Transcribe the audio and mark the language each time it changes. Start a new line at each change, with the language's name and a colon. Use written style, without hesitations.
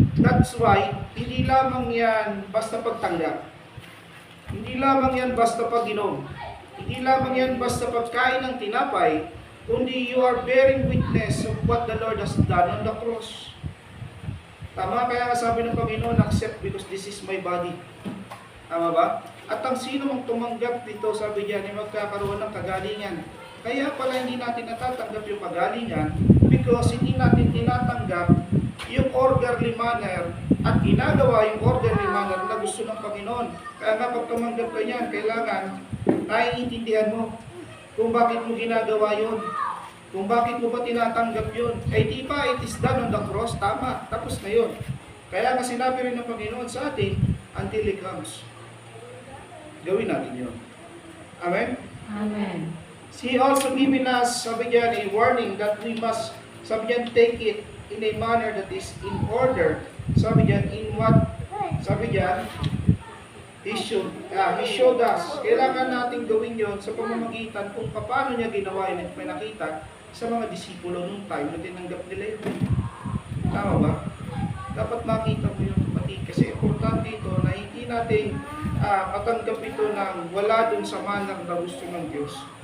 English: That's why,
Filipino: hindi lamang yan basta pagtanggap. Hindi lamang yan basta pag-inom. Hindi lamang yan basta pagkain ng tinapay, kundi
English: you are bearing witness of what the Lord has done on the cross.
Filipino: Tama, kaya sabi ng Panginoon,
English: accept because this is my body.
Filipino: Tama ba? At ang sino mang tumanggap dito, sabi diyan, ay magkakaroon ng kagalingan. Kaya pala hindi natin natatanggap yung kagalingan because hindi natin tinatanggap yung orderly manner at ginagawa yung orderly manner na gusto ng Panginoon. Kaya nga pag tumanggap ka niyan, kailangan naiintindihan mo kung bakit mo ginagawa yun. Kung bakit mo ba tinatanggap yun. Eh di ba,
English: it is done on the cross,
Filipino: tama, tapos na yun. Kaya nga sinabi rin ng Panginoon sa atin, until He comes. Gawin natin yun. Amen? Amen.
English: He also given us,
Filipino: sabi diyan,
English: a warning that we must, sabi diyan, take it in a manner that is in order.
Filipino: Sabi diyan,
English: in what, sabi diyan, He showed us.
Filipino: Kailangan natin gawin yon sa pamamagitan kung paano niya ginawa yun at may nakita sa mga disipulo nung time na tinanggap nila yun. Tama ba? Dapat makita mo yung kapatid kasi importante ito na hindi natin matanggap ito ng wala dun sa manner na gusto ng Diyos.